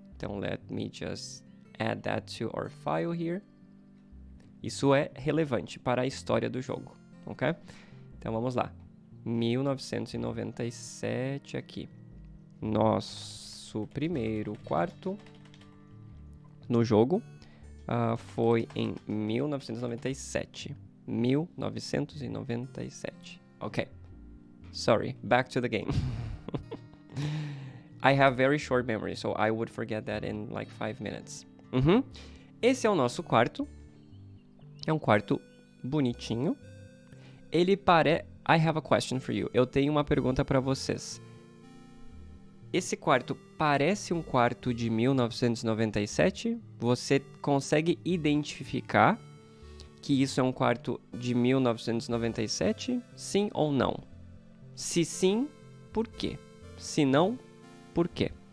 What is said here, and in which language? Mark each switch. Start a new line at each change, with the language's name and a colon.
English: Então, let me just add that to our file here.
Portuguese: Isso é relevante para a história do jogo, ok? Então, vamos lá. 1997 aqui. Nosso primeiro quarto no jogo foi em 1997.
English: 1997. Ok. Sorry, back to the game. I have very short memory, so I would forget that in like 5 minutes.
Portuguese: Esse é o nosso quarto. É um quarto bonitinho.
English: Ele I have a question for you.
Portuguese: Eu tenho uma pergunta para vocês. Esse quarto parece um quarto de 1997? Você consegue identificar que isso é um quarto de 1997? Sim ou não? Se sim, por quê? Se não, por quê?